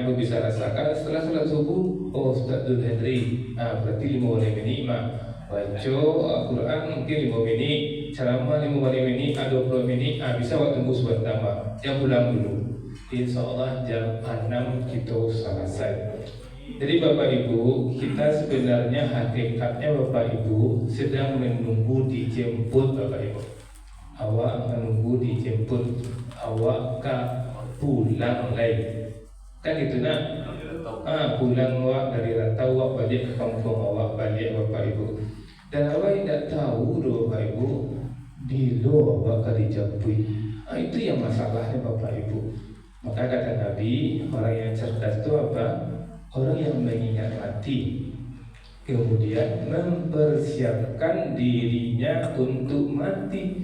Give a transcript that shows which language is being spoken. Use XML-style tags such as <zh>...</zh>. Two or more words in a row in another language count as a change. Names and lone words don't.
<id>Ibu bisa rasakan setelah sholat subuh, oh Ustaz Dul Hendri, berarti 5 menit baca Al-Quran mungkin 5 menit, ceramah 5 menit, 20 menit, bisa waktu tunggu sebentar, jam pulang dulu.</id> <ar>إن شاء الله</ar> <id>jam 6 kita selesai. Jadi Bapak Ibu, kita sebenarnya hakikatnya Bapak Ibu sedang menunggu dijemput Bapak Ibu. Awak menunggu dijemput, awak pulang lagi, kan itu nak? Pulang awak dari rantau, awak balik ke kampung, awak balik Bapak Ibu. Dan awak tidak tahu Bapak Ibu, bila awak akan dijemput. Itu yang masalahnya Bapak Ibu. Maka kata Nabi, orang yang cerdas itu apa? Orang yang mengingat mati, kemudian mempersiapkan dirinya untuk mati.</id>